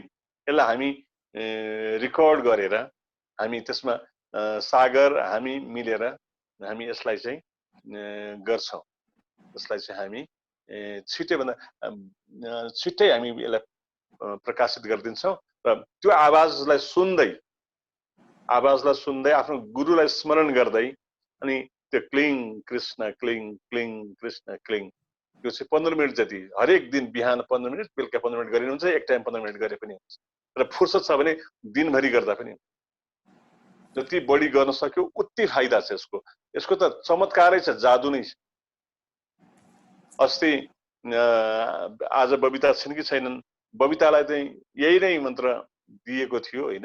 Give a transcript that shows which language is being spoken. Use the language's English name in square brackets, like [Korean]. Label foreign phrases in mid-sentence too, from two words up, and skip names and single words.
[Nepali] यसलाई हामी रेकर्ड गरेर हामी त्यसमा सागर हामी मिलेर हामी यसलाई चाहिँ गर्छौं। यसलाई चाहिँ हामी छिट्टै हामी यसलाई प्रकाशित गरिदिन्छौं र त्यो आवाजलाई सुन्दै आफ्नो गुरुलाई स्मरण गर्दै अनि त्यो क्लिङ कृष्ण क्लिङ क्लिङ कृष्ण क्लिङ त्यो चाहिँ 15 मिनट जति हरेक दिन बिहान 15 मिनट बेलुका 15 मिनट गरिनुहुन्छ, एक टाइम 15 मिनट गरे पनि हुन्छ। र फुर्सद छ भने दिनभरि गर्दा पनि हुन्छ। जति बढी गर्न सक्यो उति फाइदा छ यसको। यसको त चमत्कारै छ, जादु नै छ। अस्ति आज बबिता छिन् कि छैनन्, बबितालाई चाहिँ यही नै मन्त्र दिएको थियो हैन।